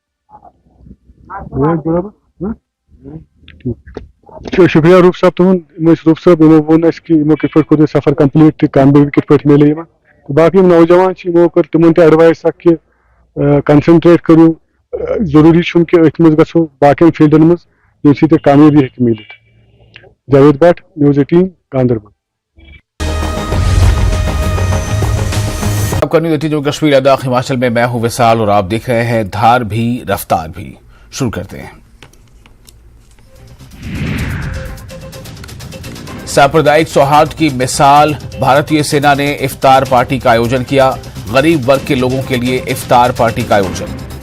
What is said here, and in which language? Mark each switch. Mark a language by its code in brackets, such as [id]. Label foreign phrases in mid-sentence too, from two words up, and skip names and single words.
[ks] شُکریہ روٗف صٲب تُہُنٛد یِم ٲسۍ روٗف صٲب یِمو ووٚن اَسہِ کہِ یِمو کِتھ پٲٹھۍ کوٚر یہِ سفر کمپلیٖٹ تہٕ کامیٲبی کِتھ پٲٹھۍ میلے یِمن تہٕ باقٕے یِم نوجوان چھِ یِمو کٔر تِمن تہِ ایڈوایس اکھ کہِ کنسنٹریٹ کٔرِو ضروٗری چھُنہٕ کہِ أتھۍ منٛز گژھو باقین فیٖلڈن منٛز ییٚمہِ سۭتۍ تۄہہِ کامیٲبی ہیٚکہِ میٖلِتھ جاوید بٹ News18 گاندربل [hi] आप का न्यूज़ 18 जम्मू कश्मीर लद्दाख हिमाचल में मैं हूँ विसाल और आप देख रहे हैं धार भी रफ़्तार भी शुरू करते हैं सांप्रदायिक सौहार्द की मिसाल भारतीय सेना ने इफ़्तार पार्टी का आयोजन किया ग़रीब वर्ग के लोगों के लिए इफ़्तार पार्टी का आयोजन